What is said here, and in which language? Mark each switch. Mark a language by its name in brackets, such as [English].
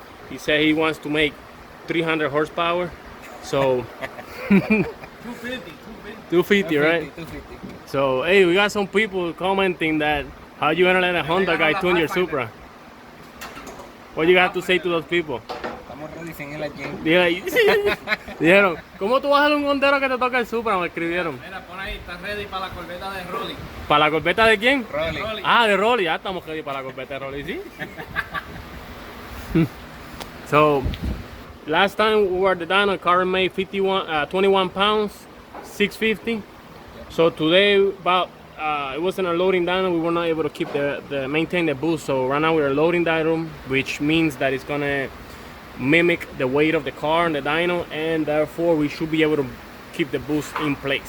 [English] He said he wants to make 300 horsepower. So 250, right? 250. So hey, we got some people commenting that how you gonna let a Honda guy tune your Supra? What you got to say to those people? [Spanish] Estamos ready sin ir al gym. Dijeron, ¿cómo tú vas a dar un hondero que te toca el Supra? Me escribieron. Mira, pon ahí, estás ready para la corbeta de Rolly. ¿Para la corbeta de quién? Rolly. Ah, de Rolly. Ya estamos ready para la corbeta de Rolly, ¿sí? [English] So, last time we were the dyno, car made 21 pounds, 650. So today, about it wasn't a loading dyno. We were not able to keep the maintain the boost. So right now we are loading that room, which means that it's gonna mimic the weight of the car and the dyno, and therefore we should be able to keep the boost in place.